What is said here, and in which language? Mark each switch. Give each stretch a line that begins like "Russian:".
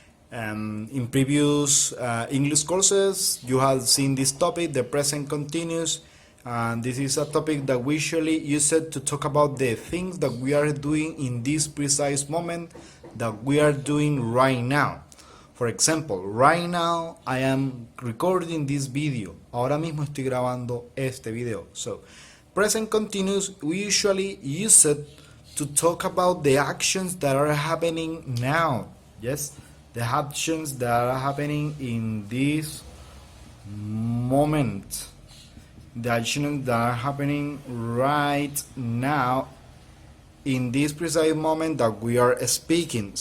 English: In previous English courses you have seen this topic, the present continuous, and this is a topic that we usually use it to talk about the things that we are doing in this precise moment that we are doing right now. For example, right now I am recording this video.
Spanish: Ahora mismo estoy grabando este video.
English: So, present continuous, we usually use it to talk about the actions that are happening now. Yes, the actions that are happening in this moment. The actions that are happening right now in this precise moment that we are speaking.